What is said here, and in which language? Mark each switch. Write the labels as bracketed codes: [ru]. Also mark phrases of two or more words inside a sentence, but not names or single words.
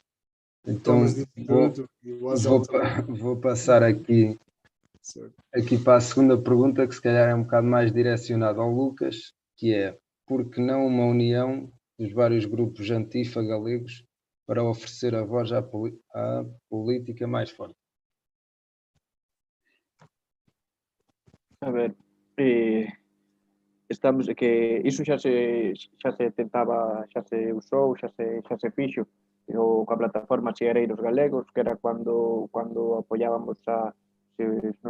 [pt] Então vou passar aqui para a segunda pergunta, que se calhar é um bocado mais direcionada ao Lucas, que é: por que não uma união dos vários grupos antifa galegos para oferecer a voz à política mais forte? [gl] A ver, estamos que iso xa se tentaba, xa se usou, xa se fixo coa plataforma Cheareiros Galegos, que era cando apoiábamos nos